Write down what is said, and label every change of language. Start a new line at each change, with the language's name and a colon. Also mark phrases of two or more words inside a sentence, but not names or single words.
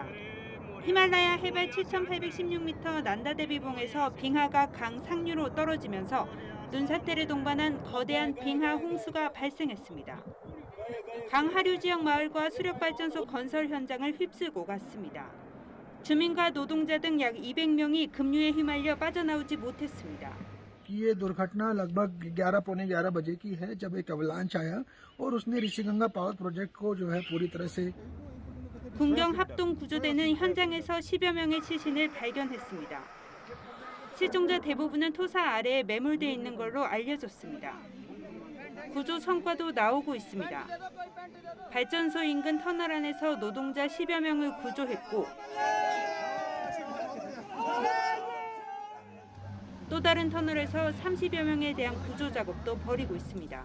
Korean: 히말라야 해발 7,816m 난다데비봉에서 빙하가 강 상류로 떨어지면서 눈사태를 동반한 거대한 빙하 홍수가 발생했습니다. 강 하류 지역 마을과 수력발전소 건설 현장을 휩쓸고 갔습니다. 주민과 노동자 등 약 200명이 급류에 휘말려 빠져나오지 못했습니다.
Hindi: ये दुर्घटना लगभग 11 पौने 11 बजे की है जब एक अवलांच आया और उसने ऋषिगंगा पावर प्रोजेक्ट को जो है पूरी तरह से
Korean: 군경 합동 구조대는 현장에서 10여 명의 시신을 발견했습니다. 실종자 대부분은 토사 아래에 매몰돼 있는 걸로 알려졌습니다. 구조 성과도 나오고 있습니다. 발전소 인근 터널 안에서 노동자 10여 명을 구조했고 또 다른 터널에서 30여 명에 대한 구조 작업도 벌이고 있습니다.